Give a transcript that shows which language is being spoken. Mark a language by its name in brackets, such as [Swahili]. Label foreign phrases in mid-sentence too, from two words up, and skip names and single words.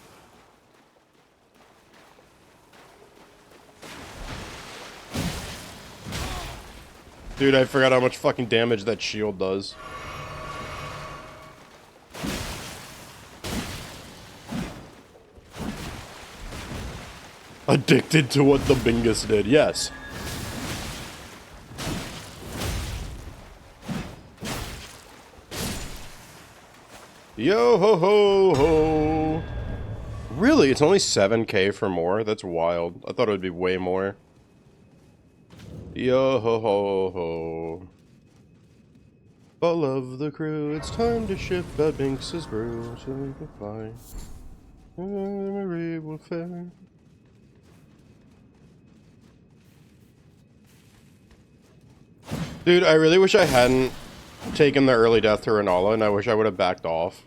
[English] Dude, I forgot how much fucking damage that shield does. Addicted to what the Bingus did, yes. Yo ho ho ho. Really? It's only 7k for more? That's wild. I thought it would be way more. Yo ho ho ho. All of the crew, it's time to ship out Binks's brew so we can fly. Memory will fare. Dude, I really wish I hadn't taken the early death to Renala, and I wish I would have backed off.